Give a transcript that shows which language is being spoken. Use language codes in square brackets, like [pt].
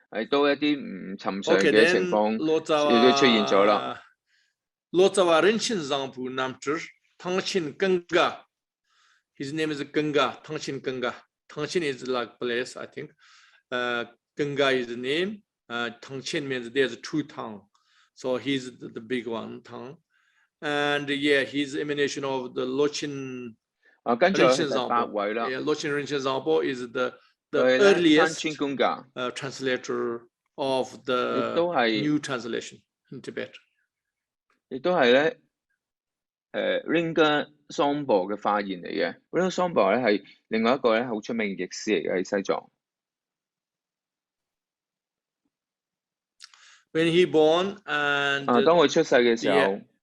[yue] 都一啲唔尋常嘅情況亦都出現咗啦。 [en] Lotsawa Rinchen Zangpu Namtur Tangshin Ganga. His name is Ganga, Tangshin Ganga. Tangshin is like place, I think. Ganga is the name. Tangshin means there's 2 tongues. So he's the big one tongue. And he's emanation of the Lochin Rinchen Zangpo. Lochin Rinchen Zangpo is the earliest translator of the new translation in Tibet. [yue] 亦都係咧Ringa Sombo 嘅發現嚟嘅。 Ringa Sombo 咧係另外一個咧好出名嘅譯師嚟嘅喺西藏。 [en] When he born and [yue] 當佢出世嘅時候